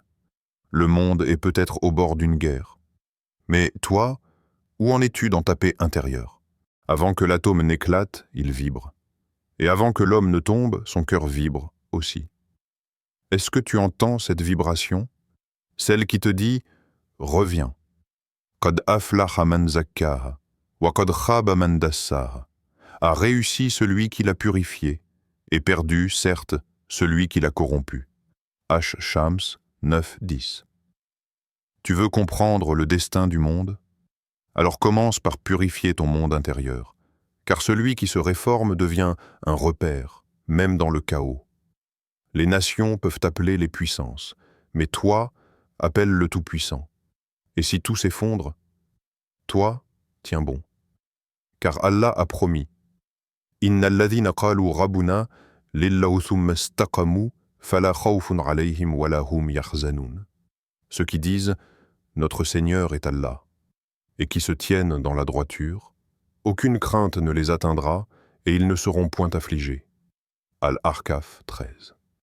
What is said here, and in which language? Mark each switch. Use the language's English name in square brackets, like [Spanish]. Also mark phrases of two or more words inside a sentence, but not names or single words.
[French] Le monde est peut-être au bord d'une guerre. Mais toi, où en es-tu dans ta paix intérieure? Avant que l'atome n'éclate, il vibre. Et avant que l'homme ne tombe, son cœur vibre aussi. Est-ce que tu entends cette vibration? Celle qui te dit « Reviens ». [Arabic] قد أفلح من زكاها، وقد خاب من دساها. [French] A réussi celui qui l'a purifié, et perdu, certes, celui qui l'a corrompu. Ash-Shams 9-10. Tu veux comprendre le destin du monde? Alors commence par purifier ton monde intérieur, car celui qui se réforme devient un repère, même dans le chaos. Les nations peuvent appeler les puissances, mais toi, appelle le Tout-Puissant. Et si tout s'effondre, toi, tiens bon. Car Allah a promis « [Arabic] إن الذين قالوا ربنا لله ثم استقاموا فلا خوف عليهم ولا هم يحزنون [French] » Ceux qui disent « Notre Seigneur est Allah » et qui se tiennent dans la droiture, aucune crainte ne les atteindra et ils ne seront point affligés. Al-Ahqaf 13.